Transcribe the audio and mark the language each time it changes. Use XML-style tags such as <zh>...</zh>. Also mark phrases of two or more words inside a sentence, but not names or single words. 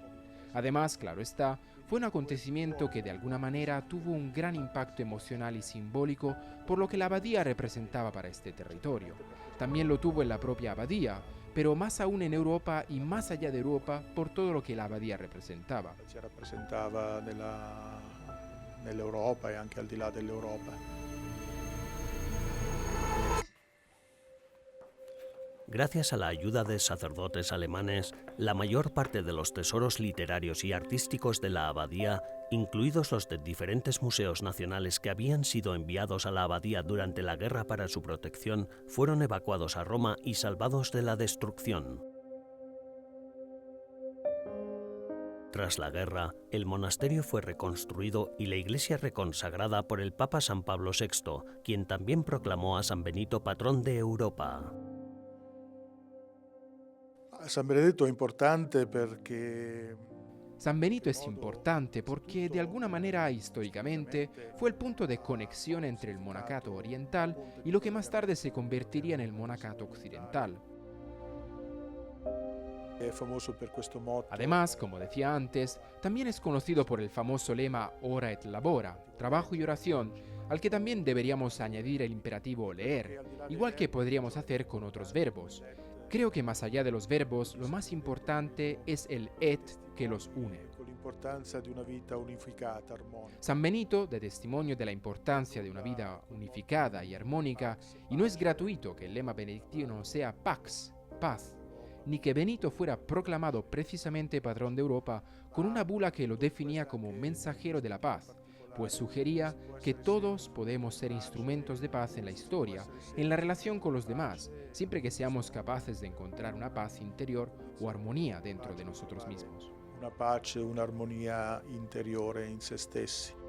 <es>Además, claro está, fue un acontecimiento que de alguna manera tuvo un gran impacto emocional y simbólico por lo que la abadía representaba para este territorio. También lo tuvo en la propia abadía, pero más aún en Europa y más allá de Europa por todo lo que la abadía representaba.</es> <it>Si rappresentava nell'Europa e anche al di là dell'Europa.</it> <es>Gracias a la ayuda de sacerdotes alemanes, la mayor parte de los tesoros literarios y artísticos de la abadía, incluidos los de diferentes museos nacionales que habían sido enviados a la abadía durante la guerra para su protección, fueron evacuados a Roma y salvados de la destrucción. Tras la guerra, el monasterio fue reconstruido y la iglesia reconsagrada por el Papa San Pablo VI, quien también proclamó a San Benito patrón de Europa.</es> <it>San Benedetto è importante perché</it> <es>San Benito es importante porque, de alguna manera, históricamente, fue el punto de conexión entre el monacato oriental y lo que más tarde se convertiría en el monacato occidental.</es> <it>è famoso per questo motto.</it> <es>Además, como decía antes, también es conocido por el famoso lema</es> <la>Ora et Labora,</la> <es>trabajo y oración, al que también deberíamos añadir el imperativo leer, igual que podríamos hacer con otros verbos. Creo que más allá de los verbos, lo más importante es el et que los une.</es> <it>Con l'importanza di una vita unificata, armonica.</it> <es>San Benito da testimonio de la importancia de una vida unificada y armónica, y no es gratuito que el lema benedictino sea Pax, paz, ni que Benito fuera proclamado precisamente patrón de Europa con una bula que lo definía como mensajero de la paz, pues sugería que todos podemos ser instrumentos de paz en la historia, en la relación con los demás, siempre que seamos capaces de encontrar una paz interior o armonía dentro de nosotros mismos.</es> <it>Una pace, un'armonia interiore in se stessi.</it>